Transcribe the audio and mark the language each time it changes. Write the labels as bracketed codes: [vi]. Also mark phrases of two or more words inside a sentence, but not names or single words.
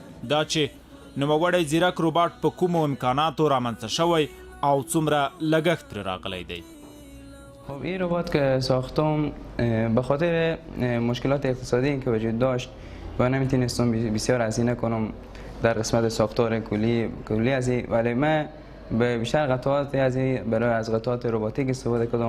[ps] دا چې نوموړی ځیرک روباټ په کومو امکاناتو رامنځته شوی او څومره لګښت ترې راغلی دی. [fa] خب این ربات که ساختم به خاطر مشکلات اقتصادی که وجود داشت و نمیتونستم بسیار هزینه کنم در قسمت ساختار کلی از این، ولی من به بیشتر قطعات از قطعات رباتیک استفاده کردم.